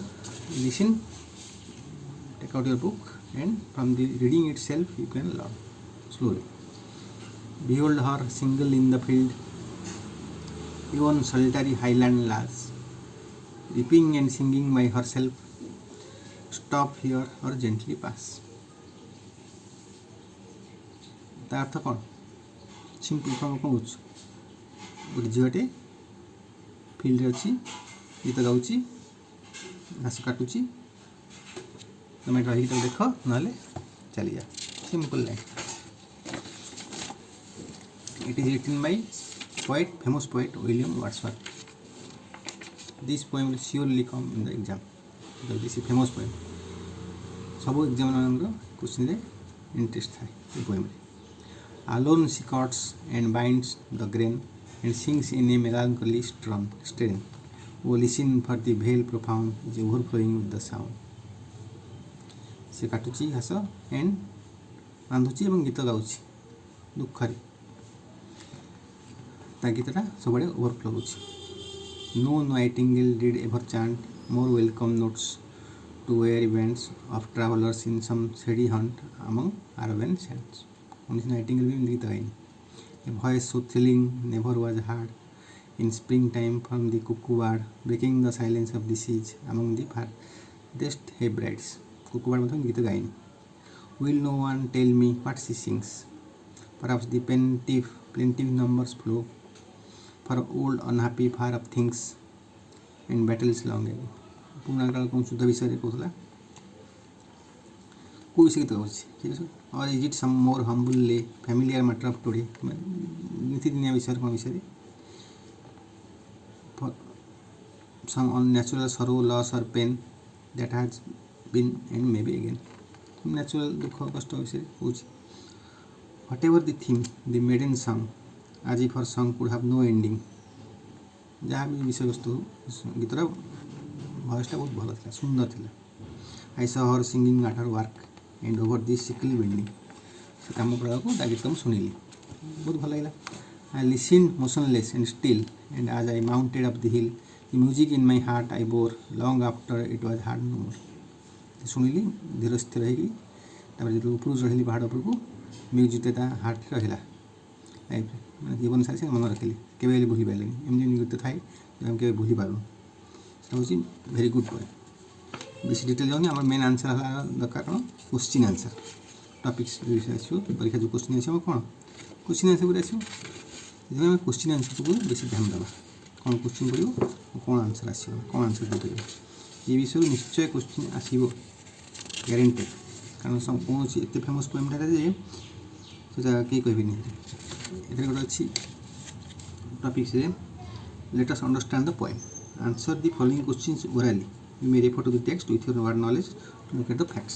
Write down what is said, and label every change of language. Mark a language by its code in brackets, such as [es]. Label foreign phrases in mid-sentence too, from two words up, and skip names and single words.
[en] Listen, take out your book, and from the reading itself you can learn slowly. Behold her single in the field, yon solitary highland lass, weeping and singing by herself, stop here or gently pass. [or] ତା ଅର୍ଥ କ'ଣ? ସିମ୍ପଲ୍ କ'ଣ କହୁଛୁ? ଗୋଟେ ଝିଅଟେ ଫିଲ୍ଡରେ ଅଛି, ଗୀତ ଗାଉଛି, ଘାସ କାଟୁଛି, ତମେ ରହିକି ତାକୁ ଦେଖ, ନହେଲେ ଚାଲିଯା. [en] simple line. It is written by poet, famous poet William Wordsworth. This poem will surely come in the exam because this is famous poem. [or] ସବୁ ଏକ୍ଜାମ୍ ମାନଙ୍କର [en] questionରେ interest [or] ଥାଏ ଏ ପୋଏମ୍ରେ. [en] Alone she cuts and binds the grain and sings in a melancholy strain. Oh, listen for the veil profound is overflowing with the sound. [or] ସେ କାଟୁଛି ଘାସ ଏଣ୍ଡ ବାନ୍ଧୁଛି ଏବଂ ଗୀତ ଗାଉଛି ଦୁଃଖରେ. ତା ଗୀତଟା ସବୁଆଡ଼େ ଓଭରଫ୍ଲୋ ହେଉଛି. [en] No nightingale did ever chant more welcome notes to weary bands of travelers in some shady hunt among Arabian sands. [or] କୌଣସି ନାଇଟିଙ୍ଗେଲ୍ ବି ଏମିତି ଗୀତ ଗାଇନି. [en] A voice so thrilling never was heard in springtime from the cuckoo bird, breaking the silence of the seas among the farthest Hebrides. cuckoo bird [or] ମଧ୍ୟ ଗୀତ ଗାଇନି. [en] Will no one tell me what she sings? Perhaps the plaintive numbers flow for old unhappy far of things and battles long ago. [or] ପୁରୁଣା କାଳ କ'ଣ ଯୁଦ୍ଧ ବିଷୟରେ କହୁଥିଲା. କେଉଁ ବିଷୟ ଗୀତ ଗାଉଛି? ଠିକ୍ ଅଛି. [en] Or is it some more humble familiar matter of today? [or] ନୀତିଦିନିଆ ବିଷୟରେ କ'ଣ ବିଷୟରେ? [en] For some unnatural sorrow, loss or pain that has been and maybe again. [or] ନ୍ୟାଚୁରାଲ୍ ଦୁଃଖ କଷ୍ଟ ବିଷୟରେ କହୁଛି. [en] Whatever the theme, the maiden song as if her song could have no ending. [or] ଯାହା ବି ବିଷୟବସ୍ତୁ ଗୀତର ଭଏସ୍ଟା ବହୁତ ଭଲ ଥିଲା, ସୁନ୍ଦର ଥିଲା. [en] I saw her singing at her work and over this sickly building. [or] ସେ କାମ କଲାକୁ ତା ଗୀତ ମୁଁ ଶୁଣିଲି, ବହୁତ ଭଲ ଲାଗିଲା. [en] I listened motionless and still, and as I mounted up the hill, the music in my heart I bore long after it was heard no more. [or] ଶୁଣିଲି ଧୀର ସ୍ଥିର ହେଇକି, ତାପରେ ଯେତେବେଳେ ଉପରକୁ ଚଢ଼ିଲି ପାହାଡ଼ ଉପରକୁ, ମ୍ୟୁଜିକ୍ଟା ତା ହାର୍ଟରେ ରହିଲା ଲାଇଫ୍ରେ, ମାନେ ଜୀବନ ସାରି ସେ ମନେ ରଖିଲି, କେବେ ହେଲେ ଭୁଲି ପାରିଲେନି. ଏମିତି ଏମିତି ଗୀତ ଥାଏ ଆମେ କେବେ ଭୁଲି ପାରୁନୁ. ସେଟା ହେଉଛି [en] very good point. [or] ବେଶୀ ଡିଟେଲ୍ ଯାଉନି. ଆମର [en] main answer [or] ହେଲା ଦରକାର କ'ଣ? [en] question answer. [or] ଟପିକ୍ସ ବିଷୟରେ ଆସିବ ପରୀକ୍ଷା ଯେଉଁ କୋଶ୍ଚିନ୍ ଆସିବ କ'ଣ? [en] question answer [or] ଉପରେ ଆସିବ. ସେଥିପାଇଁ ଆମେ [en] question answerକୁ [or] ବେଶୀ ଧ୍ୟାନ ଦେବା. କ'ଣ କୋଶ୍ଚିନ୍ ପଡ଼ିବ, କ'ଣ ଆନ୍ସର୍ ଆସିବ, କ'ଣ ଆନ୍ସର୍ ଦେଇପାରିବ, ଏ ବିଷୟରେ ନିଶ୍ଚୟ କୋଶ୍ଚିନ୍ ଆସିବ, ଗ୍ୟାରେଣ୍ଟେଡ଼୍. କାରଣ କୌଣସି ଏତେ [en] famous poemଟା [or] ଯେ ସେଟା କେହି କହିବେନି. ଏଥିରେ ଗୋଟେ ଅଛି ଟପିକ୍ସରେ [en] let us understand the poem. Answer the following questions orally. You may refer to the text with your word knowledge to look at the facts.